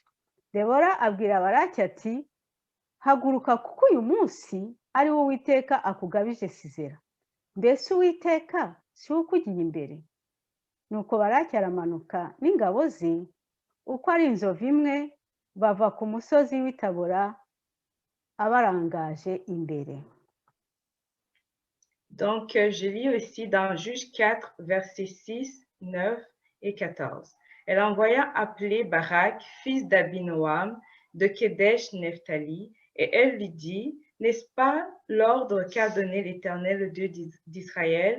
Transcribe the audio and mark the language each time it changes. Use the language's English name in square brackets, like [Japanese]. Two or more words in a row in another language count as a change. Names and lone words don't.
[Kinyarwanda] Debora abwira Baraki ati haguruka, kuko uyu munsi ari wo Uwiteka akugabije Sisera. Mbese Uwiteka si we ukugiye imbere? Nuko Baraki aramanuka n'ingabo ze uko ari inzovu imwe, bava ku musozi w'i Tabora abarangaje imbere. [French] Donc, je lis aussi dans Juge 4, versets 6, 9 et 14. Elle envoya appeler Barak, fils d'Abinoam, de Kedesh Nephtali, et elle lui dit, n'est-ce pas l'ordre qu'a donné l'Éternel, le Dieu d'Israël?